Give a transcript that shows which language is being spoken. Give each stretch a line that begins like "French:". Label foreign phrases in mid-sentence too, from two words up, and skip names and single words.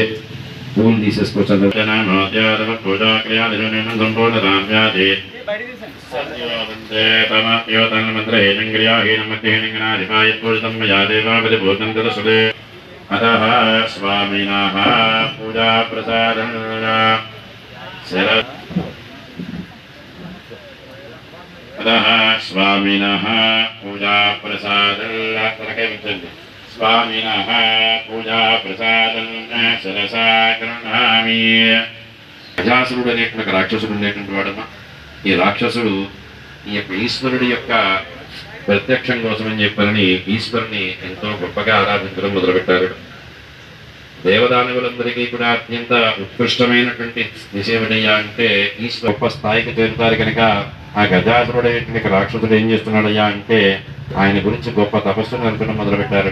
Telugu: పూలు తీసేసుకోవచ్చు.
Sanskrit: స్వామినః పూజా ప్రసాదం स्वामिनः पूजा प्रसादं स्वामिनः पूजा प्रसादं सरसा गृह्णामि।
Telugu: గజాసురుడు అనేటువంటి రాక్షసుడు ఉండేటువంటి వాడమ్మా. ఈ రాక్షసుడు ఈ యొక్క ఈశ్వరుడి యొక్క ప్రత్యక్షం కోసమని చెప్పని ఈశ్వరుని ఎంతో గొప్పగా ఆరాధించడం మొదలుపెట్టారు. దేవదానవులందరికీ కూడా అత్యంత ఉత్కృష్టమైనటువంటి నిషేవనయ్య అంటే ఈశ్వర గొప్ప స్థాయికి చేరుతారు కనుక ఆ గజాసురుడైనటువంటి రాక్షసుడు ఏం చేస్తున్నాడయ్యా అంటే ఆయన గురించి గొప్ప తపస్సును నడపడం మొదలుపెట్టారట.